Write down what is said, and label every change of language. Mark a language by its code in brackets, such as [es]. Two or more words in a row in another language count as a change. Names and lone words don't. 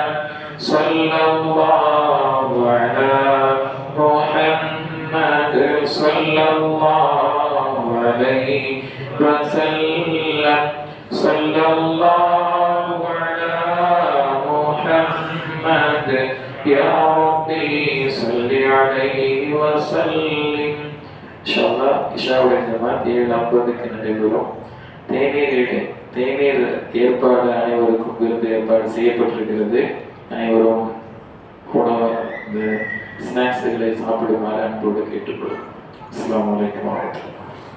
[ar] صلى الله على محمد صلى الله عليه وسلم. صلى الله على محمد يا ربي صل عليه وسلم. [ta] இன்ஷால்லா இஷாவுடைய ஜமாத் 7:50க்கு நடைபெறும். தேநீர் ஏற்பாடு அனைவருக்கும் விருந்து ஏற்பாடு செய்யப்பட்டிருக்கிறது. அனைவரும் உணவு இந்த ஸ்நாக்ஸுகளை சாப்பிடுமாறு அன்போடு கேட்டுக்கொள்ளும். [ar] السلام عليكم ورحمة الله.